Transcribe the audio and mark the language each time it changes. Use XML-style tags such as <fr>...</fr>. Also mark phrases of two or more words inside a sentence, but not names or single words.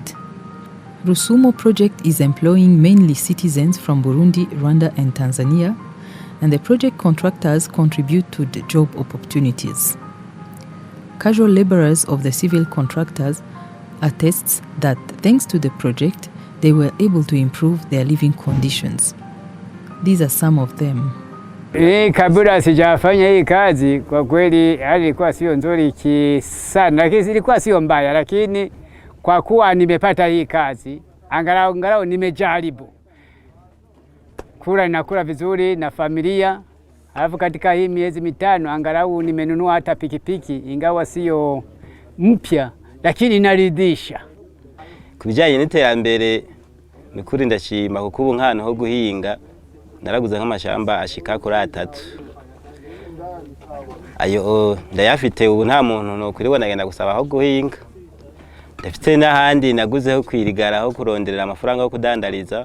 <en>Rusumo project is employing mainly citizens from Burundi, Rwanda, and Tanzania, and the project contractors contribute to the job opportunities. Casual laborers of the civil contractors attest that thanks to the project, they were able to improve their living conditions. These are some of them.</en> <sw>Kabla sijafanya hii kazi kwa kweli hali ilikuwa sio nzuri sana, lakini ilikuwa sio mbaya, lakini kwa kuwa nimepata hii kazi angalau nimejaribu kula vizuri na familia. Alafu katika hii miezi mitano angalau nimenunua hata pikipiki, ingawa sio mpya lakini inaridhisha.</sw> <rn>Kubijanye n'iterambere nikuri ndashima kuko ubu nk'ahantu ho guhinga naraguze nk'amashamba ashika kuri 3. Ayo ndayafite ubu nta muntu no kuribona agenda gusaba aho guhinga. Ndafite n'ahandi naguzeho kwirigara aho kuronderera amafaranga yo kudandariza.</rn>